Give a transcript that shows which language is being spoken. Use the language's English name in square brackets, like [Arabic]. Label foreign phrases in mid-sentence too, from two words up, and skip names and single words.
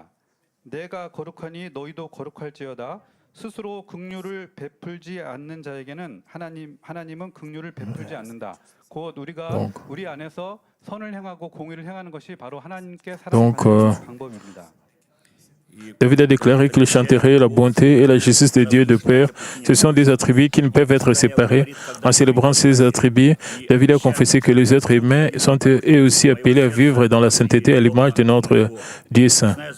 [Korean] 내가 거룩하니 너희도 거룩할지어다. 스스로 긍휼을 베풀지 않는 자에게는 하나님은 긍휼을 베풀지 않는다. 곧 우리가 우리 안에서 선을 행하고 공의를 행하는 것이 바로 하나님께 사랑하는 방법입니다. [French] David a déclaré qu'il chanterait la bonté et la justice de Dieu de Père. Ce sont des attributs qui ne peuvent être séparés. En célébrant ces attributs, David a confessé que les êtres humains sont eux aussi appelés à vivre dans la sainteté à l'image de notre Dieu saint.